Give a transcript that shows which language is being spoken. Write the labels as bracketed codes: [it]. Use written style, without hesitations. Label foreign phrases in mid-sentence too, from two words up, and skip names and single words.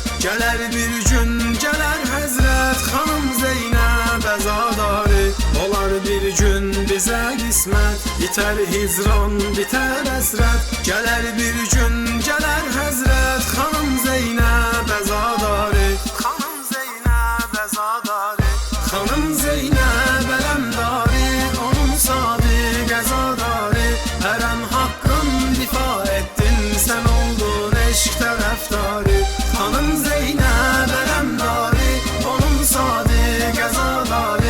[az] Gələr bir gün, gələr həzrət, Xanım Zeynep Azadari. Olar bir gün bizə qismət, itər hicran, bitər əsrət. Gələr bir gün, gələr həzrət, Xanım Zeynep Azadari. Xanım Zeynep Azadari, Xanım Zeynep Elemdari, onun sadık azadari. [tr] Elem hakkın difa ettin, sen oldun eşk taraftarı. Hanım Zeynep Elemdari, onun sadık azadari.